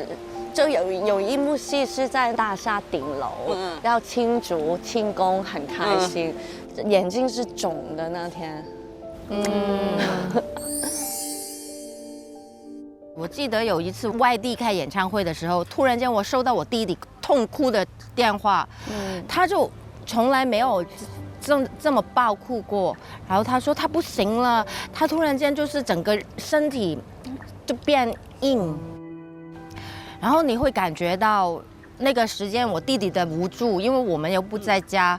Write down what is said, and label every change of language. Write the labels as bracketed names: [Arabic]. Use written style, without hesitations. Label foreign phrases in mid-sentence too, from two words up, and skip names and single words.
[Chinese] 就有一幕戲是在大廈頂樓，要慶祝慶功，很開心，眼睛是腫的那天。我記得有一次外地開演唱會的時候，突然間我收到我弟弟痛哭的電話，他就從來沒有这么爆哭过。然后他说他不行了，他突然间就是整个身体就变硬，然后你会感觉到那个时间我弟弟的无助，因为我们又不在家。